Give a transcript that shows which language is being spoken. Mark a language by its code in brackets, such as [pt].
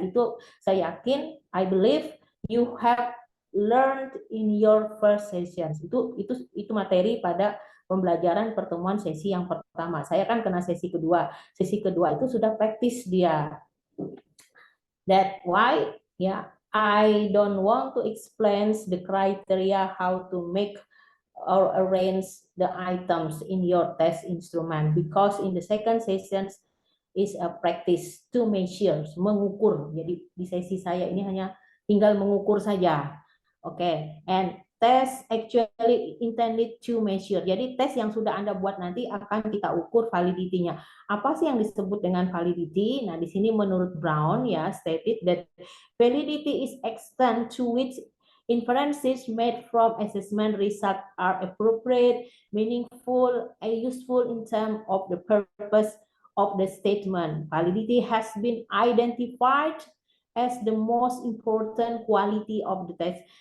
[id] Itu saya yakin, [en] I believe you have learned in your first sessions. [id] Itu materi pada pembelajaran pertemuan sesi yang pertama. Saya kan kena sesi kedua. Sesi kedua itu sudah praktis dia. [en] That why, ya, I don't want to explain the criteria how to make or arrange the items in your test instrument, because in the second session is a practice to measure, mengukur. [id] Jadi di sesi saya ini hanya tinggal mengukur saja. [en] Oke, and test actually intended to measure. [id] Jadi tes yang sudah Anda buat nanti akan kita ukur validity-nya. Apa sih yang disebut dengan validity? Nah, di sini menurut Brown ya [en] stated that validity is extent to which inferences made from assessment result are appropriate, meaningful, and useful in terms of the purpose of the statement. Validity has been identified as the most important quality of the test.